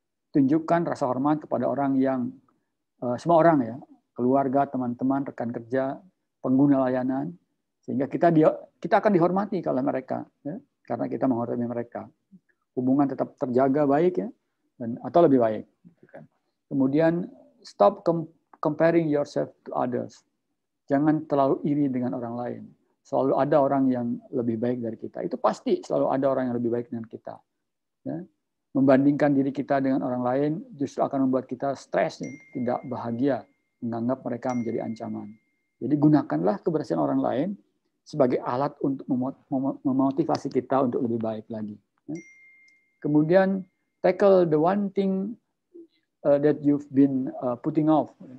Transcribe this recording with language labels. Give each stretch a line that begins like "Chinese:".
Indonesian: Tunjukkan rasa hormat kepada orang yang semua orang, ya, keluarga, teman-teman, rekan kerja, pengguna layanan, sehingga kita akan dihormati kalau mereka, ya, karena kita menghormati mereka. Hubungan tetap terjaga baik, ya, atau lebih baik. Kemudian
English: stop comparing yourself to others.
Indonesian: Jangan terlalu iri dengan orang lain. Selalu ada orang yang lebih baik dari kita. Itu pasti selalu ada orang yang lebih baik dengan kita. Ya. Membandingkan diri kita dengan orang lain justru akan membuat kita stres, ya, tidak bahagia, menganggap mereka menjadi ancaman. Jadi gunakanlah keberhasilan orang lain sebagai alat untuk memotivasi kita untuk lebih baik lagi. Ya. Kemudian
English: tackle the one thing that you've been putting off.